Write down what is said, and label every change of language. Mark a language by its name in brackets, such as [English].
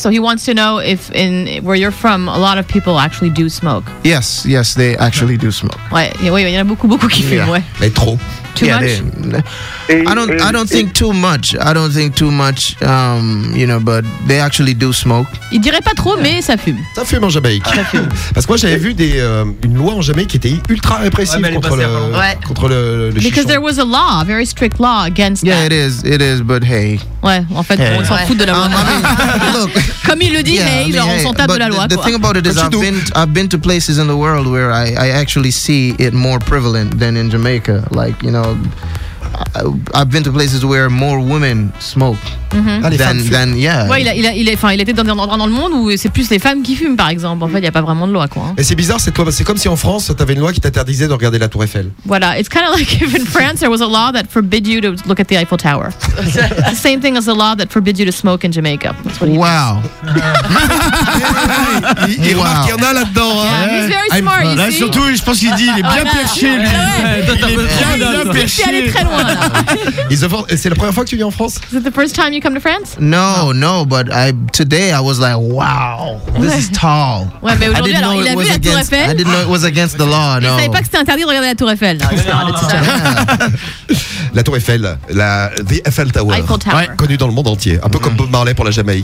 [English] So he wants to know if in where you're from, a lot of people actually do smoke. Yes, yes, they actually do smoke. [French] Ouais, il y en a beaucoup qui fument, ouais. Mais trop. [English] Too much. I don't think too much. You know, but they actually do smoke. [French] Il dirait pas trop, mais ça fume. Ça fume en Jamaïque. Ça fume. Parce que moi j'avais vu une loi en Jamaïque qui était ultra répressive contre le [English] Because there was a law, a very strict law against. Yeah, it is, but hey. [French] Ouais, en fait, on s'en fout de la loi. Comme il le dit, mais genre, on s'en tape de la loi. [English] The thing about it is, I've been to places in the world where I actually see it more prevalent than in Jamaica. Like, you know, I've been to places where more women smoke. [French] Il était dans un endroit dans le monde où c'est plus les femmes qui fument, par exemple. En fait, il y a pas vraiment de loi, quoi. Et c'est bizarre cette loi. C'est comme si en France, t'avais une loi qui t'interdisait de regarder la Tour Eiffel. Voilà. [English] It's kind of like if in France there was a law that forbid you to look at the Eiffel Tower. The same thing as the law that forbid you to smoke in Jamaica. That's what he wow. [French] Il y en a là-dedans. [English] Yeah, he's very smart. [French] Là, surtout, je pense qu'il dit, il est bien perché. Il est bien perché. Il est allé très loin. C'est la première fois que tu viens en France? [English] Is it the first time you come to France? No, no, but today I was like, wow, this is tall. [French] Ouais, mais aujourd'hui, alors, il a vu la Tour Eiffel. [English] I didn't know it was against the law, no. [French] Il savait pas que c'était interdit de regarder la Tour Eiffel. La Tour Eiffel, la The Eiffel Tower. Eiffel Tower. Ouais. Connue dans le monde entier. Un peu comme Bob Marley pour la Jamaïque.